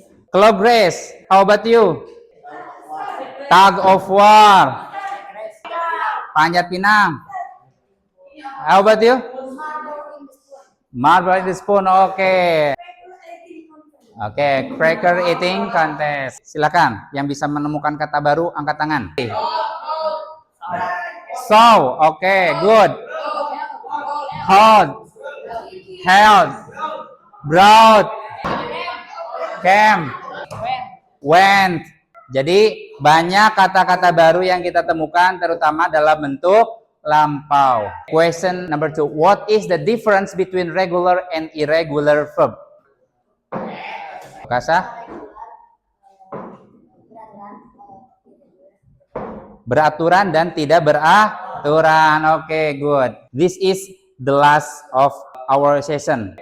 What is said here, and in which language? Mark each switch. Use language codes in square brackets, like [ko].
[en] Club race. How about you? Tug of war. Panjat pinang. How about you? Marble in the spoon. Okay. Oke, cracker eating contest. [id] Silakan, yang bisa menemukan kata baru angkat tangan. [en] So, oke, good. Hold, held, brought, came, went. [id] Jadi banyak kata-kata baru yang kita temukan, terutama dalam bentuk lampau. [en] Question number 2. What is the difference between regular and irregular verb? Kasa? [id] Beraturan dan tidak beraturan. [en] Oke, good. This is the last of our session.